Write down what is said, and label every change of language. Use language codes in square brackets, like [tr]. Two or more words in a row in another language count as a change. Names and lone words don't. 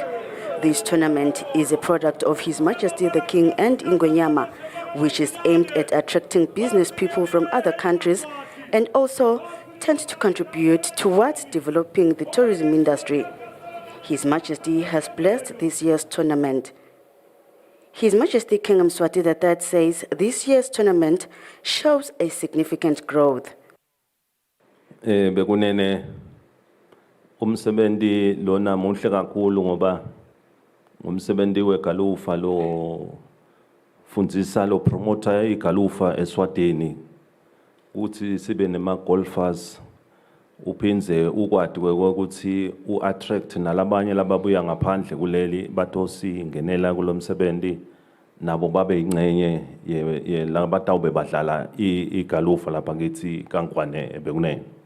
[en] This tournament is a product of His Majesty the King and Ingonyama, which is aimed at attracting business people from other countries and also tends to contribute towards developing the tourism industry. His Majesty has blessed this year's tournament. His Majesty King Mswati III says this year's tournament shows a significant growth. [ss] Bekunene umsebenzi lona muhle kakhulu ngoba umsebenzi wegalufa lo fundzisa lo promoter igalufa eSwatini uthi sibe nema golfers uphinze ukwadi ukuthi uattract nalabanye lababuya ngaphandle kuleli batosingenela kulomsebenzi nabo babe ingcenye ye labatawube badlala igalufa lapha ngithi kaNkwane bekunene